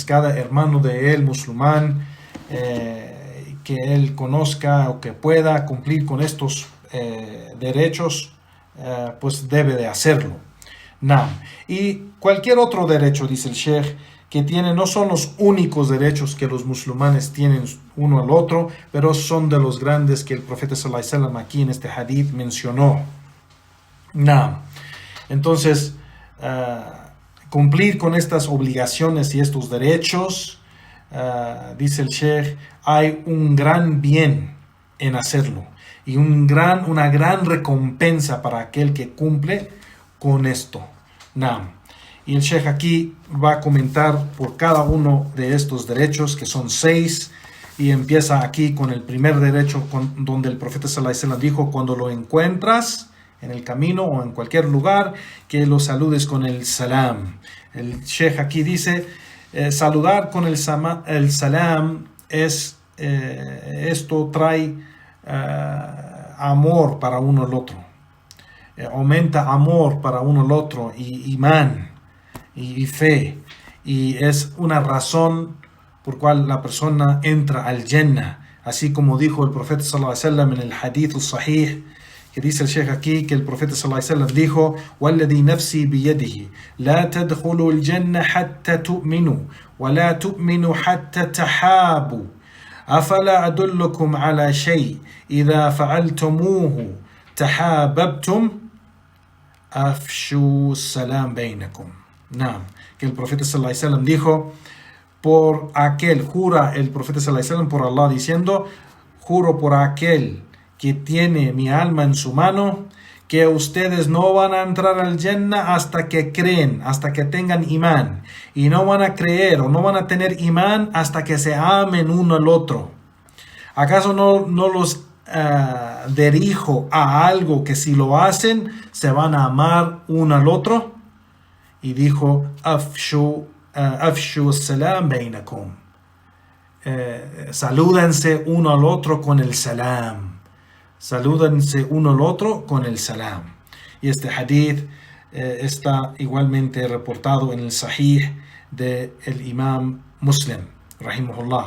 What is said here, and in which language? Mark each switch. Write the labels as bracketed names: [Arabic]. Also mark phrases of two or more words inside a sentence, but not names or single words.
[Spanish] Cada hermano de él musulmán que él conozca o que pueda cumplir con estos derechos, pues debe de hacerlo. Y cualquier otro derecho, dice el Sheikh, que tiene, no son los únicos derechos que los musulmanes tienen uno al otro, pero son de los grandes que el profeta [Arabic] صلى الله عليه وسلم [Spanish] aquí en este hadith mencionó. Entonces, cumplir con estas obligaciones y estos derechos, dice el Sheikh, hay un gran bien en hacerlo. Y una gran recompensa para aquel que cumple con esto. Y el Sheikh aquí va a comentar por cada uno de estos derechos, que son 6, y empieza aquí con el primer derecho, donde el profeta [Arabic] صلى الله عليه وسلم [Spanish] dijo: cuando lo encuentras en el camino o en cualquier lugar, que lo saludes con el salam. El Sheikh aquí dice: saludar con el salam es esto trae amor para uno al otro, aumenta amor para uno al otro, y imán y fe, y es una razón por cual la persona entra al Jannah, así como dijo el profeta [Arabic] صلى الله عليه وسلم [Spanish] en el hadith sahih, que dice el Sheikh aquí que el profeta [Arabic] صلى الله عليه وسلم [Spanish] dijo: [Arabic] "والذي نفسي بيده لا تدخلوا الجنة حتى تؤمنوا ولا تؤمنوا حتى تحابوا أفلا أدلكم على شيء إذا فعلتموه تحاببتم أفشوا السلام بينكم." [Spanish] Que el profeta [Arabic] صلى الله عليه وسلم [Spanish] dijo: jura el profeta [Arabic] صلى الله عليه وسلم [Spanish] por Allah, diciendo: juro por aquel que tiene mi alma en su mano, que ustedes no van a entrar al Jannah hasta que creen, hasta que tengan imán, y no van a creer o no van a tener imán hasta que se amen uno al otro. ¿Acaso no los dirijo a algo que si lo hacen se van a amar uno al otro, y dijo [Arabic] أفشوا السلام بينكم, [Spanish] salúdense uno al otro con el salam, salúdense uno al otro con el salam. Y este hadith está igualmente reportado en el Sahih del Imam Muslim, rahimahullah.